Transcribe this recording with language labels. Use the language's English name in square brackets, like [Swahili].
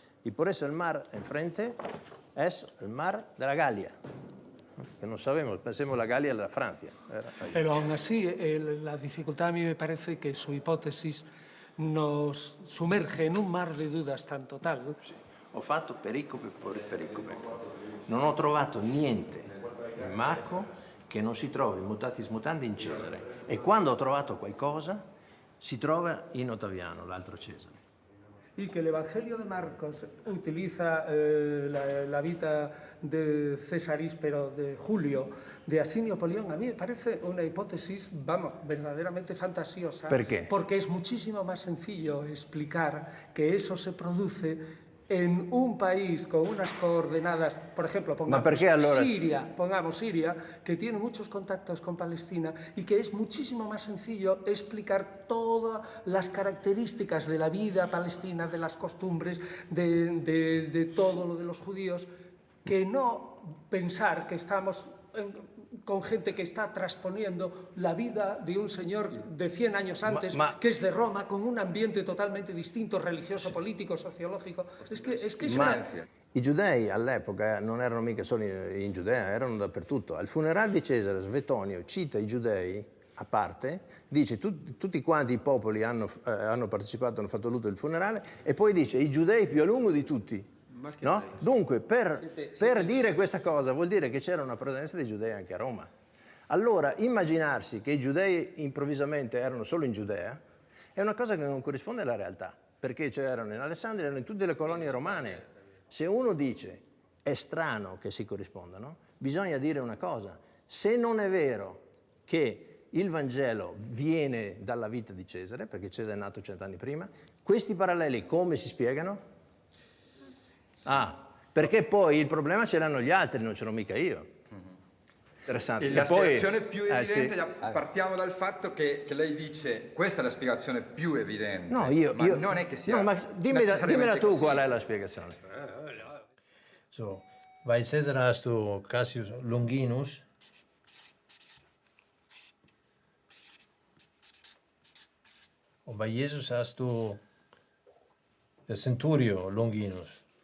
[Spanish] Y por eso el mar enfrente es el mar de la Galia. Que no sabemos, pensemos la Galia es la Francia. Pero aún así, la dificultad a mí me parece que su hipótesis nos sumerge en un mar de dudas tan total. [Italian] Sì. Ho fatto pericope per pericope. Non ho trovato niente in Marco che non si trovi mutatis mutandi in Cesare. E quando ho trovato qualcosa, si trova in Ottaviano, l'altro Cesare. [Spanish] Y que el Evangelio de Marcos utiliza la vida de César Íspero, de Julio, de Asinio Polión. A mí me parece una hipótesis, vamos, verdaderamente fantasiosa. ¿Por qué? Porque es muchísimo más sencillo explicar que eso se produce en un país con unas coordenadas, por ejemplo, pongamos Siria, que tiene muchos contactos con Palestina y que es muchísimo más sencillo explicar todas las características de la vida palestina, de las costumbres, de todo lo de los judíos, que no pensar que estamos con gente que está transponiendo la vida de un señor de 100 años antes, que es de Roma, con un ambiente totalmente distinto, religioso, político, sociológico. Es que es una... [Italian] I giudei all'epoca non erano mica solo in Giudea, erano dappertutto. Al funerale di Cesare, Svetonio cita i giudei a parte, dice tutti quanti i popoli hanno partecipato, hanno fatto lutto del funerale, e poi dice i giudei più a lungo di tutti. No? Dunque, per dire questa cosa vuol dire che c'era una presenza dei giudei anche a Roma. Allora, immaginarsi che i giudei improvvisamente erano solo in Giudea è una cosa che non corrisponde alla realtà, perché c'erano in Alessandria, erano in tutte le colonie romane. Se uno dice è strano che si corrispondano, bisogna dire una cosa: se non è vero che il Vangelo viene dalla vita di Cesare, perché Cesare è nato 100 anni prima. Questi paralleli come si spiegano? Perché poi il problema ce l'hanno gli altri, non ce l'ho mica io. Interessante. E la poi, spiegazione più evidente, sì. partiamo dal fatto che lei dice questa è la spiegazione più evidente. No, ma non è che sia no, ma dimmela tu così. qual è la spiegazione. [German] So, bei Caesar hast du Cassius Longinus. Und bei Jesus hast du der Centurio Longinus.